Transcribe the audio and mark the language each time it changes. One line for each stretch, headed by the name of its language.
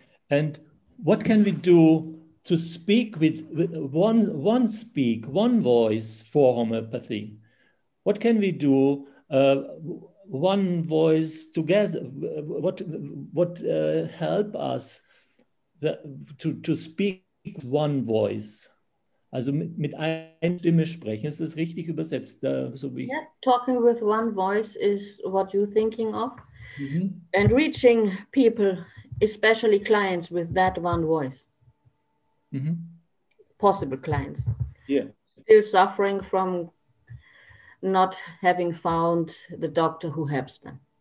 English: And what can we do to speak with one voice for homeopathy? What can we do one voice together? What help us to speak one voice?
German: Also mit einer Stimme sprechen. Ist das richtig übersetzt? So wie
English: Yeah, talking with one voice is what you're thinking of. Mhm. And reaching people, especially clients, with that one voice. Mhm. Possible clients. Yeah. Still suffering from not having found the doctor who helps them.